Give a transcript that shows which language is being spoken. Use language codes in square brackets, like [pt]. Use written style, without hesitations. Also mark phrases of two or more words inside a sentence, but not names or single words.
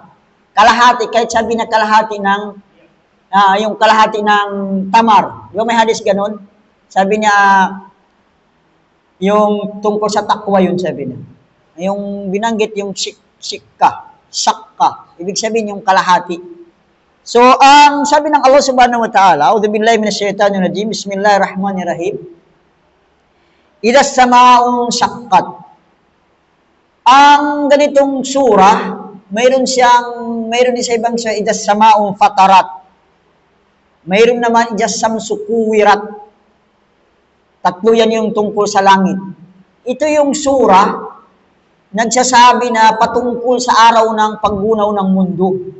[tl] Kalahati, kahit sabi na kalahati ng, yung kalahati ng tamar. Yung may hadis ganun. Sabi niya, yung tungkol sa takwa yun, sabi niya. Yung binanggit yung sakka. Ibig sabihin yung kalahati. So, ang sabi ng [ar] الله سبحانه وتعالى أعوذ بالله من الشيطان الرجيم بسم الله الرحمن الرحيم إذا السماء انشقت. [tl] Ang ganitong surah, mayroon din sa ibang sa [ar] إذا السماء انفطرت. [tl] Mayroon naman [ar] إذا الشمس كورت. [tl] Tatlo yan yung tungkol sa langit. Ito yung surah, nagsasabi na patungkol sa araw ng paggunaw ng mundo.